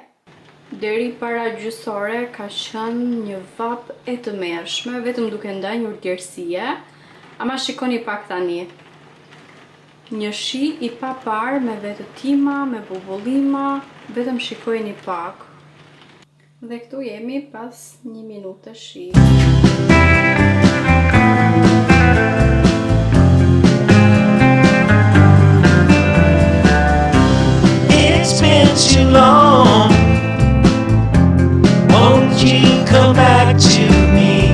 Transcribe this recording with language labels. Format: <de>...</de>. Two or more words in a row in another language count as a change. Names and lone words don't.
<sq>Deri para gjysore ka qenë një vap e tmerrshme, vetëm duke ndajë urtësie. Ama shikoni pak tani. Një shi i papar me vetëtima, me bubullima, vetëm shikojeni pak. Dhe këtu jemi pas 1 minutë shi.</sq> <en>Too long, won't you come back to me?</en>